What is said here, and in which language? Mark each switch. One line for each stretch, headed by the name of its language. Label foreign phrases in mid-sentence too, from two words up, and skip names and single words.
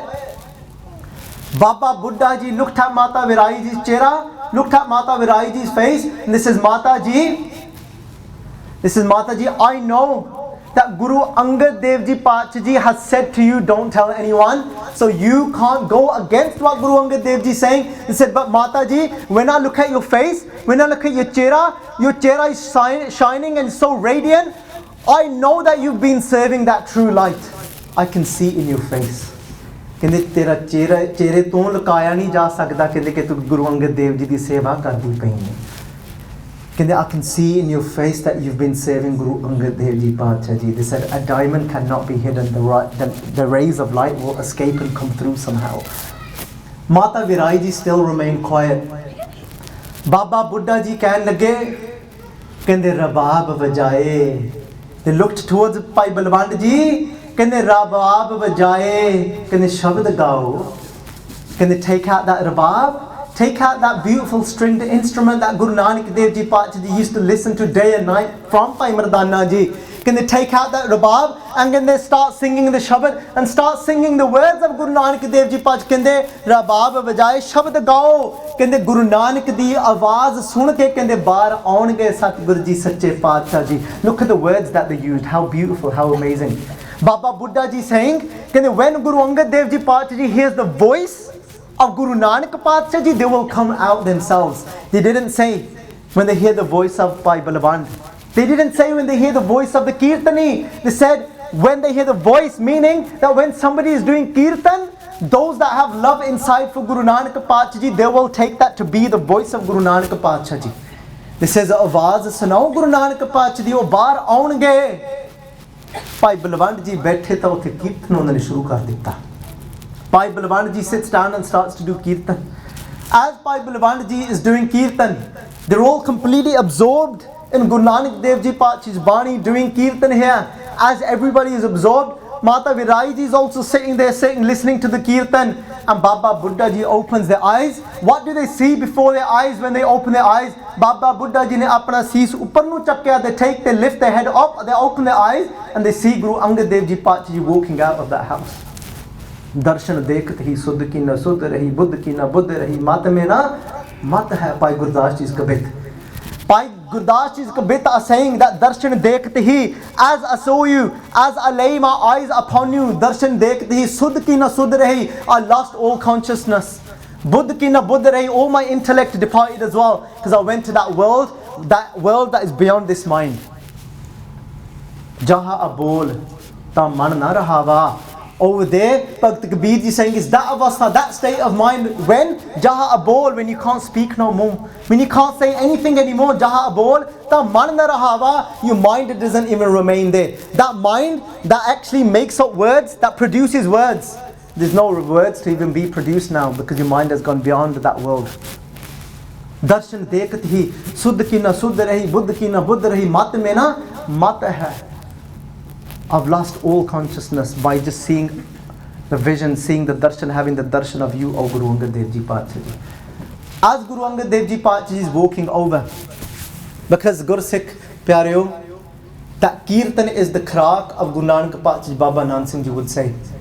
English: Baba Buddha Ji looked at Mata Viraiji Ji's chehra, looked at Mata Viraiji Ji's face, and this is Mata Ji, I know that Guru Angad Dev Ji Pacha Ji has said to you, don't tell anyone. So you can't go against what Guru Angad Dev Ji is saying. He said, but Mata Ji, when I look at your face, when I look at your chehra is shining and so radiant. I know that you've been serving that true light. I can see in your face.
Punjabi: ਕਹਿੰਦੇ ਤੇਰਾ ਚਿਹਰੇ ਤੋਂ ਲੁਕਾਇਆ ਨਹੀਂ ਜਾ ਸਕਦਾ ਕਹਿੰਦੇ ਕਿ ਤੂੰ ਗੁਰੂ ਅੰਗਦ ਦੇਵ ਜੀ ਦੀ ਸੇਵਾ ਕਰਦੀ ਪਈ ਹੈ ਕਹਿੰਦੇ
English: I can see in your face that you've been serving Guru Angad Dev Ji Pacha Ji. They said a diamond cannot be hidden. The rays of light will escape and come through somehow. Mata Virai Ji still remained quiet. Baba Buddha Ji
Punjabi: ਕਹਿਣ ਲੱਗੇ ਕਹਿੰਦੇ ਰਬਾਬ ਵਜਾਏ.
English: They looked towards Bhai Balwant Ji.
Punjabi: ਕਹਿੰਦੇ ਰਬਾਬ ਵਜਾਏ ਕਹਿੰਦੇ ਸ਼ਬਦ ਗਾਓ ਕਹਿੰਦੇ
English: take out that rabab, take out that beautiful stringed instrument that Guru Nanak Dev Ji Pacha Ji used to listen to day and night from Bhai Mardana Ji. Can they take out that rabab and can they start singing the shabad and start singing the words of Guru Nanak Dev Ji Pacha? Can they
Punjabi: ਰਬਾਬ ਵਜਾਏ ਸ਼ਬਦ ਗਾਓ?
English: Can they
Punjabi: ਗੁਰੂ ਨਾਨਕ ਦੀ ਆਵਾਜ਼ ਸੁਣ ਕੇ
English: can they
Punjabi: ਬਾਹਰ ਆਉਣਗੇ ਸਤਗੁਰੂ ਜੀ ਸੱਚੇ ਪਾਤਸ਼ਾਹ ਜੀ?
English: Look at the words that they used. How beautiful, how amazing. Baba Buddha Ji saying, can they, when Guru Angad Dev Ji Pacha Ji hears the voice of Guru Nanak Pacha Ji, they will come out themselves. They didn't say when they hear the voice of Bhai Balwant. They didn't say when they hear the voice of the Kirtani. They said when they hear the voice, meaning that when somebody is doing Kirtan, those that have love inside for Guru Nanak Pacha Ji, they will take that to be the voice of Guru Nanak Pacha Ji. This says,
Punjabi: ਆਵਾਜ਼ ਸੁਣਾਓ Guru Nanak Pacha Ji, ਉਹ ਬਾਹਰ ਆਉਣਗੇ. Bhai Balwant Ji ਬੈਠੇ ਤੋ ਉਥੇ ਕੀਰਤਨ ਉਨ੍ਹਾਂਨੇ ਸ਼ੁਰੂ ਕਰ ਦਿੱਤਾ.
English: Bhai Balwant Ji sits down and starts to do kirtan. As Bhai Balwant Ji is doing kirtan, they're all completely absorbed in Guru Nanak Dev Ji Pacha's Bani doing kirtan here. As everybody is absorbed, Mata Virai Ji is also sitting there, listening to the kirtan. And Baba Buddha Ji opens their eyes. What do they see before their eyes when they open their eyes?
Punjabi: ਬਾਬਾ ਬੁੱਢਾ ਜੀ ਨੇ ਆਪਣਾ ਸੀਸ ਉੱਪਰ ਨੂੰ ਚੱਕਿਆ.
English: They lift their head up, they open their eyes, and they see Guru Angad Dev Ji Pacha Ji walking out of that house.
Braj: दरसन देखत ही सुध की न सुध रही, बुध की न बुध रही, मति में न मति है.
English: Bhai Gurdas Ji's kabit. Bhai Gurdas Ji's kabit are saying that
Braj: दरसन देखत ही,
English: as I saw you, as I lay my eyes upon you,
Braj: दरसन देखत ही, सुध की न सुध रही,
English: I lost all consciousness.
Braj: बुध की न बुध रही,
English: all my intellect departed as well, because I went to that world that is beyond this mind.
Hindi: जहा अबोल त मनु न रहावा.
English: Over there, Bhakt Kabir Ji saying is that avastha, that state of mind when
Hindi: जहा अबोल,
English: when you can't speak no more, when you can't say anything anymore.
Hindi: जहा अबोल त मनु न रहावा,
English: your mind doesn't even remain there. That mind that actually makes up words, that produces words. There's no words to even be produced now because your mind has gone beyond that world.
Braj: दरसन देखत ही, सुध की न सुध रही, बुध की न बुध रही, मति में न मति है.
English: I've lost all consciousness by just seeing the vision, seeing the darshan, having the darshan of you, O Guru Angad Dev Ji Pacha Ji. As Guru Angad Dev Ji Pacha Ji is walking over, because
Punjabi: ਗੁਰਸਿੱਖ ਪਿਆਰਿਓ,
English: that Kirtan is the khrak of Guru Nanak Pacha Ji, Baba Nand Singh Ji would say.